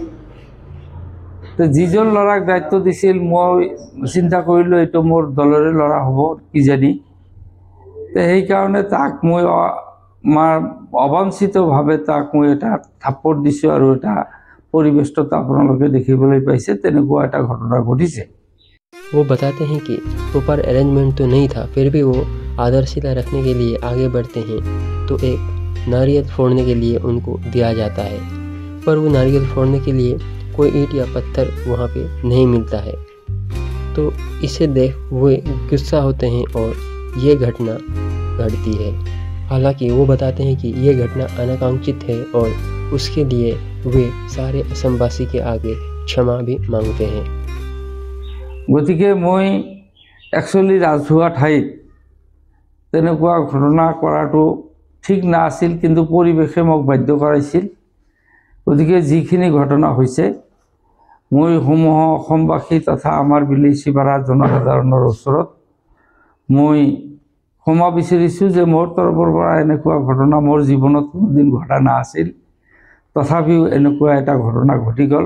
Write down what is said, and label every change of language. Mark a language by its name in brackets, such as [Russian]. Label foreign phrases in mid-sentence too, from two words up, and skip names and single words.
[Assamese] তো যিজন ল'ৰাক দায়িত্ব দিছিল মই চিন্তা কৰিলোঁ এইটো মোৰ দলৰে ল'ৰা হ'ব কিজানি। তো সেইকাৰণে তাক মই অবাঞ্ছিতভাৱে তাক মই এটা থাপ্পড় দিছোঁ আৰু এটা পৰিৱেশটো আপোনালোকে দেখিবলৈ পাইছে, তেনেকুৱা এটা ঘটনা ঘটিছে। [Hindi] वो बताते हैं कि [English] proper arrangement [Hindi] तो नहीं था, फिर भी वो आधारशिला रखने के लिए आगे बढ़ते हैं तो एक नारियल फोड़ने के लिए उनको दिया जाता है, पर वो नारियल फोड़ने के लिए कोई ईंट या पत्थर वहाँ पे नहीं मिलता है। तो इसे देख वो गुस्सा होते हैं और ये घटना घटती है। हालांकि वो बताते हैं कि ये घटना अनाकांक्षित है और उसके लिए वे सारे असमवासी के आगे क्षमा भी मांगते हैं। [Assamese] গতিকে মই একচুৱেলি ৰাজহুৱা ঠাইত তেনেকুৱা ঘটনা কৰাটো ঠিক নাছিল, কিন্তু পৰিৱেশে মোক বাধ্য কৰাইছিল। গতিকে যিখিনি ঘটনা হৈছে মই সমূহ অসমবাসী তথা আমাৰ বিলেচিপাৰা জনসাধাৰণৰ ওচৰত মই ক্ষমা বিচাৰিছোঁ যে মোৰ তৰফৰ পৰা এনেকুৱা ঘটনা মোৰ জীৱনত কোনোদিন ঘটা নাছিল, তথাপিও এনেকুৱা এটা ঘটনা ঘটি গ'ল।